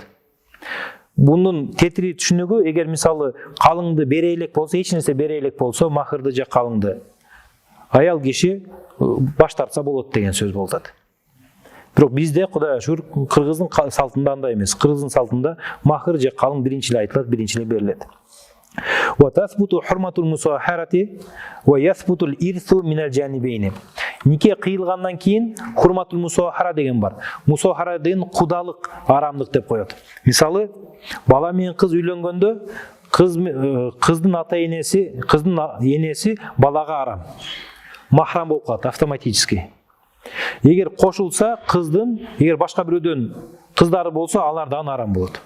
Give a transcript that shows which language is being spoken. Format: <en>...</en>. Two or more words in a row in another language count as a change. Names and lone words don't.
<tr>Bunun tetiri</tr> <ky>түшүнүгү, эгер мисалы калыңды бере элек болсо, эч нерсе бере элек болсо, махырды же калыңды аял киши баш тартса болот деген сөз болуп атат. Бирок бизде Кудайга шүгүр кыргыздын салтында андай эмес. Кыргыздын салтында махыр же калың биринчи эле айтылат, биринчи эле берилет.</ky> <ar>وتثبت حرمة المصاهرة ويثبت الإرث من الجانبين.</ar> <ky>Нике кыйылгандан кийин</ky> <ar>حرمة المصاهرة</ar> <ky>деген бар. Мусахара деген кудалык, арамдык деп коет. Мисалы, бала менен кыз үйлөнгөндө кыздын энеси балага арам. Махрам болуп калат автоматически. Эгер кошулса эгер башка бирөөдөн кыздары болсо, алар да арам болот.</ky>